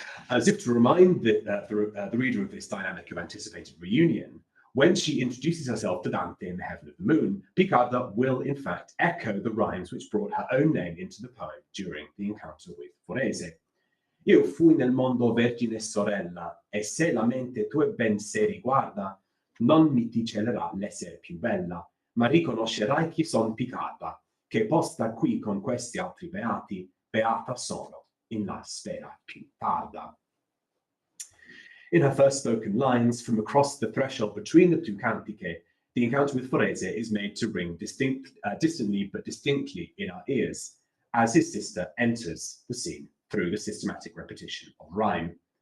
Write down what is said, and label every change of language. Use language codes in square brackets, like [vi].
[en] As if to remind the reader of this dynamic of anticipated reunion, when she introduces herself to Dante in the Heaven of the Moon, Picarda will in fact echo the rhymes which brought her own name into the poem during the encounter with Forese. [it] Io fui nel mondo vergine sorella, e se la mente tue ben se riguarda, non mi ti celerà l'esser più bella, ma riconoscerai chi son Picarda, che posta qui con questi altri beati, beata sono in la sfera più tarda. [en] In her first spoken lines, from across the threshold between the two cantiche, the encounter with Forese is made to ring distantly but distinctly in our ears as his sister enters the scene through the systematic repetition of rhyme.